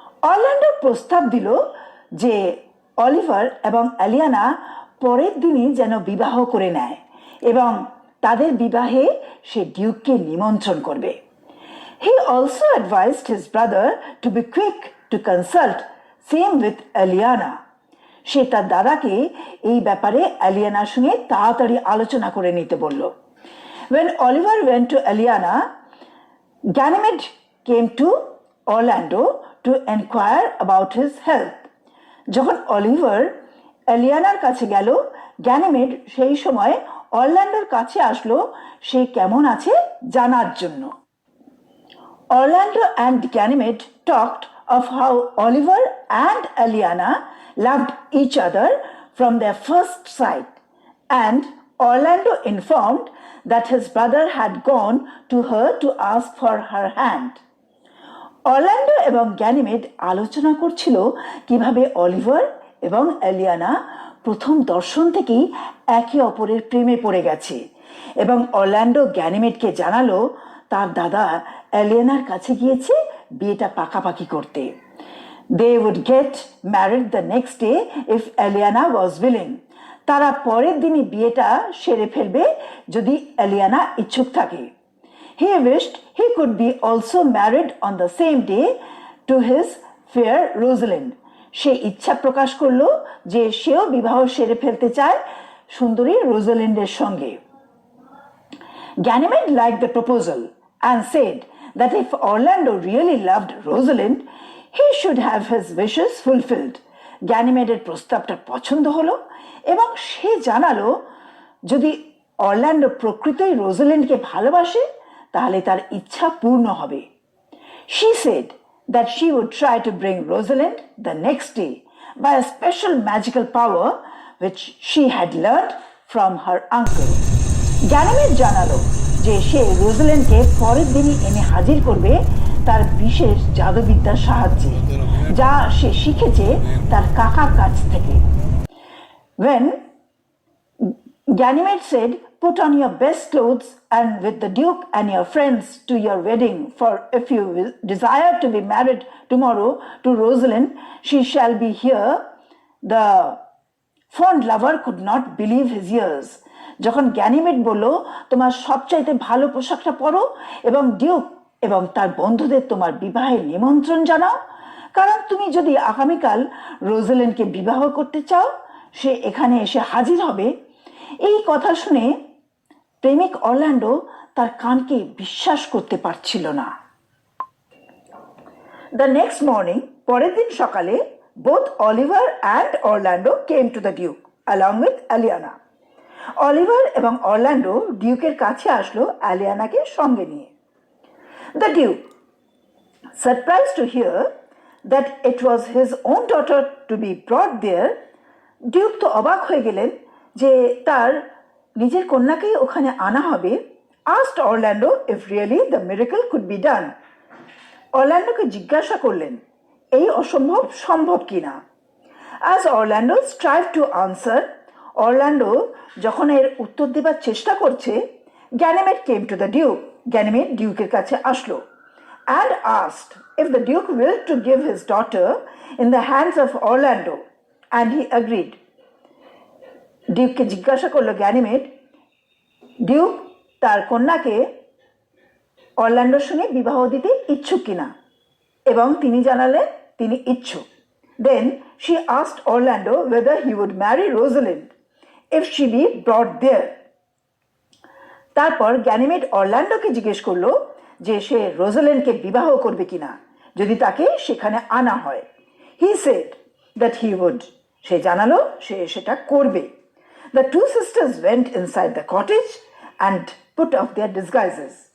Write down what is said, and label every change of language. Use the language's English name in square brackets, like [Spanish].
[Bangla] Orlando প্রস্তাব দিল যে অলিভার এবং এলিয়ানা পরের দিনই যেন বিবাহ করে নেয় এবং তাদের বিবাহে সে ডিউককে নিমন্ত্রণ করবে। [English] He also advised his brother to be quick to consult, same with Eliana. [Bangla] সে তার দাদাকে এই ব্যাপারে এলিয়ানার সঙ্গে তাড়াতাড়ি আলোচনা করে নিতে বলল। [English] When Oliver went to Eliana, Ganymede came to Orlando to inquire about his health. [Bangla] যখন অলিভার এলিয়ানার কাছে গেল, গ্যানিমেড সেই সময় অরল্যান্ডোর কাছে আসলো সে কেমন আছে জানার জন্য। [English] Orlando and Ganymede talked of how Oliver and Eliana loved each other from their first sight, and Orlando informed that his brother had gone to her to ask for her hand. [Bangla] Orlando এবং Ganymede আলোচনা করছিল কিভাবে Oliver এবং Eliana প্রথম দর্শন থেকেই একে অপরের প্রেমে পড়ে গেছে এবং অরল্যান্ডো গ্যানিমেডকে জানালো তার দাদা এলিয়ানার কাছে গিয়েছে বিয়েটা পাকাপাকি করতে। [English] They would get married the next day if Eliana was willing. [Bangla] তারা পরের দিনই বিয়েটা সেরে ফেলবে যদি এলিয়ানা ইচ্ছুক থাকে। [English] He wished he could be also married on the same day to his fair Rosalind. [Bangla] সে ইচ্ছা প্রকাশ করলো যে সেও বিবাহ সেরে ফেলতে চায় সুন্দরী রোজালিন্ডের সঙ্গে। [English] Ganymede liked the proposal and said that if Orlando really loved Rosalind, he should have his wishes fulfilled. [Bangla] গ্যানিমেডের প্রস্তাবটা পছন্দ হলো এবং সে জানালো যদি অরল্যান্ডো প্রকৃতই রোজালিন্ডকে ভালোবাসে তাহলে তার ইচ্ছা পূর্ণ হবে। [English] She said that she would try to bring Rosalind the next day by a special magical power which she had learned from her uncle. [Bangla] Ganymede জানালো যে সে রোজালিন্ডকে পরের দিনই এনে হাজির করবে তার বিশেষ জাদুবিদ্যার সাহায্যে যা সে শিখেছে তার কাকার কাছ থেকে। [English] When Ganymede said, "Put on your best clothes and with the Duke and your friends to your wedding, for if you desire to be married tomorrow to Rosalind, she shall be here," the fond lover could not believe his ears. [Bangla] যখন Ganymede বলল তোমার সবচাইতে ভালো পোশাকটা পরো এবং Duke এবং তার বন্ধুদের তোমার বিবাহের নিমন্ত্রণ জানাও কারণ তুমি যদি আগামীকাল রোজালিন্ডকে বিবাহ করতে চাও সে এখানে এসে হাজির হবে, এই কথা শুনে প্রেমিক অরল্যান্ডো তার কানকে বিশ্বাস করতে পারছিল না। [English] The next morning, [Bangla] পরের দিন সকালে, [English] both Oliver and Orlando came to the Duke along with Eliana. [Bangla] Oliver এবং অরল্যান্ডো ডিউকের কাছে আসলো এলিয়ানাকে সঙ্গে নিয়ে। [English] The Duke, surprised to hear that it was his own daughter to be brought there, [Bangla] Duke তো অবাক হয়ে গেলেন যে তার নিজের কন্যাকেই ওখানে আনা হবে, [English] asked Orlando if really the miracle could be done. [Bangla] অরল্যান্ডোকে জিজ্ঞাসা করলেন এই অসম্ভব সম্ভব কিনা। [English] As Orlando strived to answer, [Bangla] Orlando যখন এর উত্তর দেবার চেষ্টা করছে, [English] Ganymede came to the Duke. [Bangla] Ganymede ডিউকের কাছে আসলো [English] and asked if the Duke willed to give his daughter in the hands of Orlando, and he agreed. [Bangla] ডিউককে জিজ্ঞাসা করলো গ্যানিমেড, ডিউক তার কন্যাকে অরল্যান্ডোর সঙ্গে বিবাহ দিতে ইচ্ছুক কিনা, এবং তিনি জানালেন তিনি ইচ্ছুক। [English] Then she asked Orlando whether he would marry Rosalind if she be brought there. [Bangla] তারপর গ্যানিমেড অরল্যান্ডোকে জিজ্ঞেস করলো যে সে রোজালিন্ডকে বিবাহ করবে কিনা যদি তাকে সেখানে আনা হয়। [English] He said that he would. [Bangla] সে জানালো সে সেটা করবে। [English] The two sisters went inside the cottage and put off their disguises.